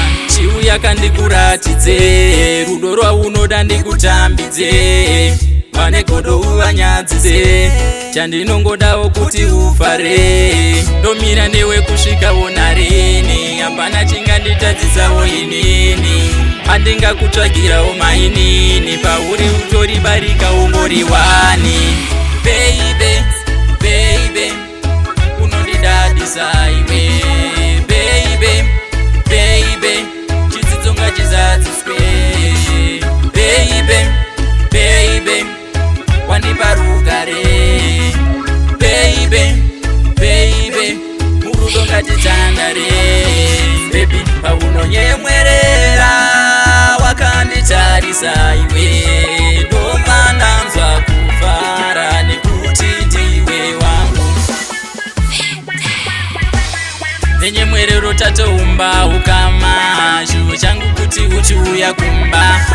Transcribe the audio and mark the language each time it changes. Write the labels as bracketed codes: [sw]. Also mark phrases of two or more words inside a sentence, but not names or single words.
[sn] Chiuya kandikuratidze rudo rwaunoda ndikutambidze, vane godo uvanyadzise, chandinongodawo kuti ufare. Ndomira newe kusvika wona rini, hapana chinganditadzisawo inini, handingakutsvagirawo mainini, pauri utoribarika ungori wani. [en] Baby, baby, [sn] unondidadisa iwe, [en] baby, baby, [sn] chidzidzo ngachizadziswe. [en] Baby, baby, [sn] wandipa rugare. [en] Baby, baby, [sn] murudo ngatitandare. Baby, paunonyemwerera, wakanditarisa iwe, ndobva ndanzwa kufara nekuti ndiwe wangu. Nenyemwerero tatoumba ukama, chivo changu kuti uchiuya kumba.